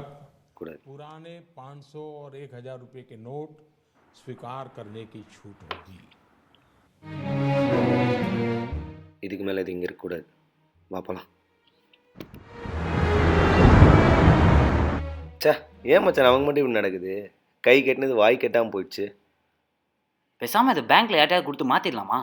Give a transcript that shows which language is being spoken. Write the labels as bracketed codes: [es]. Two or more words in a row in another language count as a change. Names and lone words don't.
[ta] கூடாது. [hi] पुराने 500 और 1000 रुपए के नोट स्वीकार करने की छूट होगी। [ta] இதுக்கு மேலே இது இங்கே இருக்கக்கூடாது. வா போலாம். சே, ஏன் மச்சான் அவங்க மட்டும் இப்படி நடக்குது? கை கட்டினது வாய் கட்டாமல் போயிடுச்சு. பேசாமல் இதை பேங்க்கில் யார்ட்டையாவது கொடுத்து மாற்றிடலாமா?